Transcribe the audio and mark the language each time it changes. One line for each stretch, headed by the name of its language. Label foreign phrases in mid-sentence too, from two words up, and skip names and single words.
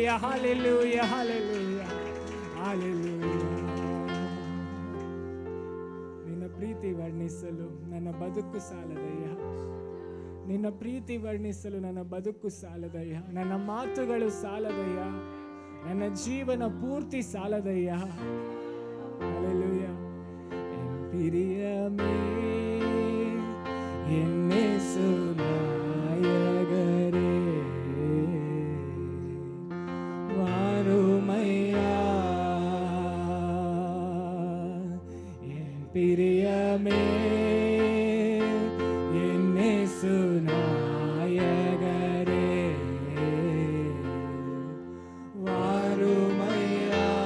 English: Hallelujah, hallelujah, hallelujah.
Kannada: ನಿನ್ನ ಪ್ರೀತಿ ವರ್ಣಿಸಲು ನನ್ನ ಬದುಕು ಸಾಲದಯ್ಯ. ನಿನ್ನ ಪ್ರೀತಿ ವರ್ಣಿಸಲು ನನ್ನ ಬದುಕು ಸಾಲದಯ್ಯ. ನನ್ನ ಮಾತುಗಳು ಸಾಲದಯ್ಯ. ನನ್ನ ಜೀವನ ಪೂರ್ತಿ ಸಾಲದಯ್ಯ.
Tamil: Hallelujah. என் பிரியமே என்னேசு நாயகரே வாருமையா. என் பிரியமே என்னேசு நாயகரே வாருமையா.